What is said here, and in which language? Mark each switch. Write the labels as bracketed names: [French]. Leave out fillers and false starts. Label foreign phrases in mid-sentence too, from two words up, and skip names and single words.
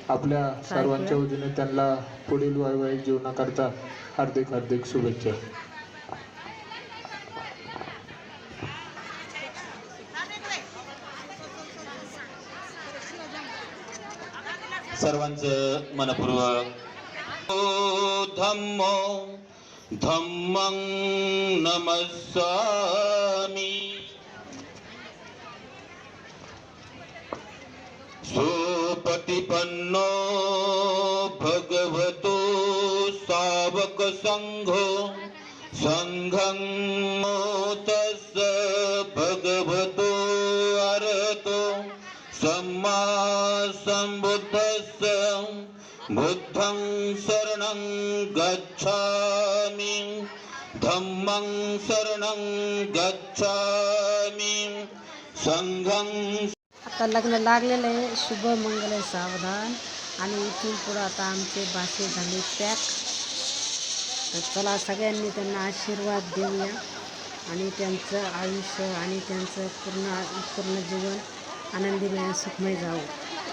[Marathi] आपल्या सर्वांच्या वतीने त्यांना पुढील वैवाहिक जीवनाकरता हार्दिक हार्दिक शुभेच्छा. सर्वांचं मनपूर्वक [Pali] धम्मो धम्मं नमस्सामि. सुपटिपन्नो भगवतो सावक संघो संघं तस्य भगवतो अरहतो सम्मा संबुद्धस्य बुद्धं शरणं गच्छामि धम्मं शरणं गच्छामि संघं. [Marathi] आता लग्न लागलेलं आहे. शुभ मंगल सावधान. आणि इथून पुढं आता आमचे बासे झाले पॅक. तर चला सगळ्यांनी त्यांना आशीर्वाद देऊया आणि त्यांचं आयुष्य आणि त्यांचं पूर्ण जीवन आनंदीमय सुखमय जावं.